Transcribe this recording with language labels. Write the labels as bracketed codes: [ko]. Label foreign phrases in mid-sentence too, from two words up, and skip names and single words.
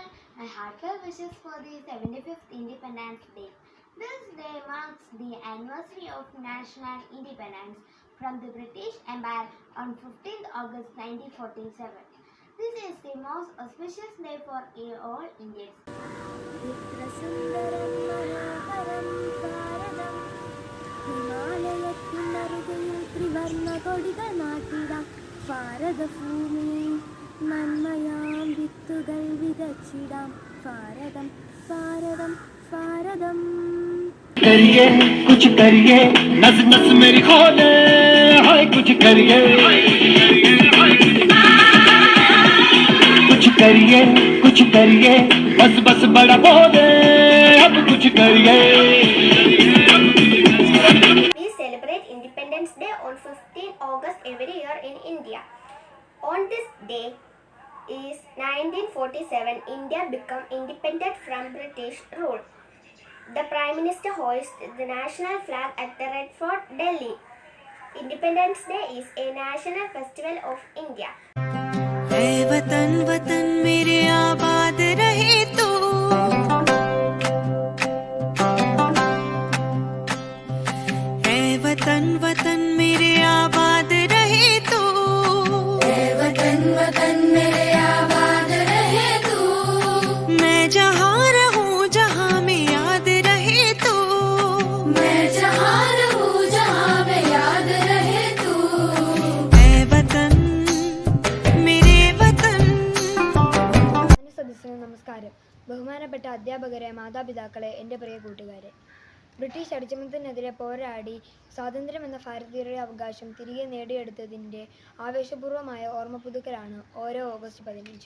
[en] My heartfelt wishes for the 75th Independence Day. This day marks the anniversary of national independence from the British Empire on 15th August 1947. This is the most auspicious day for all Indians. [ml] നന്മയാം വിത്തുകൾ വിതച്ചിടാം ഭാരതം ഭാരതം ഭാരതം [hi] करिए कुछ करिए नस नस मेरी खोले हाय कुछ करिए कुछ करिए बस बस बड़ा बोले अब कुछ करिए. [en] We celebrate Independence Day on 15th August every year in India. On this day is 1947, India became independent from British rule. The Prime Minister hoisted the national flag at the Red Fort, Delhi. Independence Day is a national festival of India. [hi] ऐ वतन वतन मेरे आबाद रहे तू, ऐ वतन वतन मेरे आबाद रहे तू, ऐ वतन वतन मेरे आबाद रहे तू, मैं जहाँ रहूँ जहाँ में याद रहे तू, मैं जहाँ रहूँ जहाँ में याद रहे तू, ऐ वतन [ml] നമസ്കാരം. ബഹുമാനപ്പെട്ട അധ്യാപകരെ, മാതാപിതാക്കളെ, എൻ്റെ പ്രിയ കൂട്ടുകാരെ, ബ്രിട്ടീഷ് അടിച്ചമർത്തലിനെതിരെ പോരാടി സ്വാതന്ത്ര്യം എന്ന ഭാരതീയരുടെ അവകാശം തിരികെ നേടിയെടുത്തതിൻ്റെ ആവേശപൂർവമായ ഓർമ്മ പുതുക്കലാണ് ഓരോ ഓഗസ്റ്റ് 15.